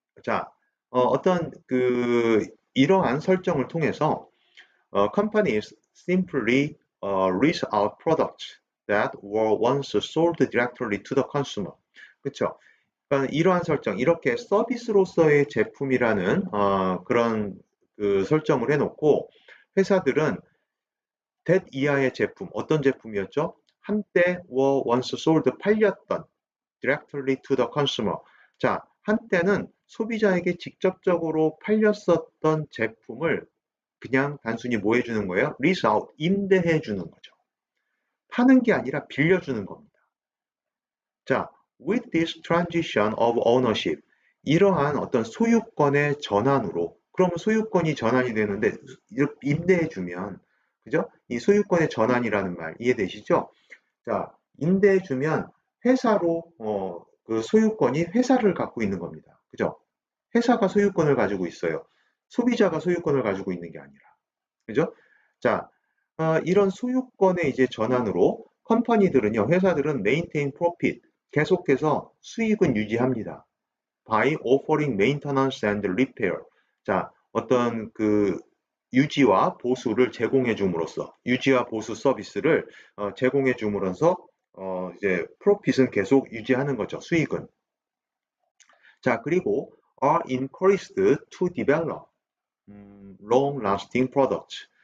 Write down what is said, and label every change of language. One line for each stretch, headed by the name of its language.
Korean: 자, 어떤 이러한 설정을 통해서
English: companies simply lease out products that were once sold directly to the consumer.
Korean: 그렇죠? 그러니까 이러한 설정, 이렇게 서비스로서의 제품이라는 그런 그 설정을 해놓고 회사들은 that 이하의 제품, 어떤 제품이었죠? 한때
English: were once sold,
Korean: 팔렸던
English: directly to the consumer.
Korean: 자, 한때는 소비자에게 직접적으로 팔렸었던 제품을 그냥 단순히 뭐 해주는 거예요?
English: lease out,
Korean: 임대해 주는 거죠. 파는 게 아니라 빌려주는 겁니다. 자,
English: with this transition of ownership,
Korean: 이러한 어떤 소유권의 전환으로, 그러면 소유권이 전환이 되는데 임대해 주면, 그죠? 이 소유권의 전환이라는 말 이해되시죠? 자, 임대해 주면 회사로 그 소유권이 회사를 갖고 있는 겁니다. 그죠? 회사가 소유권을 가지고 있어요. 소비자가 소유권을 가지고 있는 게 아니라. 그죠? 자, 이런 소유권의 이제 전환으로 컴퍼니들은요, 회사들은
English: maintain profit,
Korean: 계속해서 수익은 유지합니다.
English: by offering maintenance and repair.
Korean: 자, 어떤 그 유지와 보수를 제공해 줌으로써, 유지와 보수 서비스를 제공해 줌으로써 이제 프로핏은 계속 유지하는 거죠. 수익은. 자, 그리고
English: are encouraged to develop long-lasting products.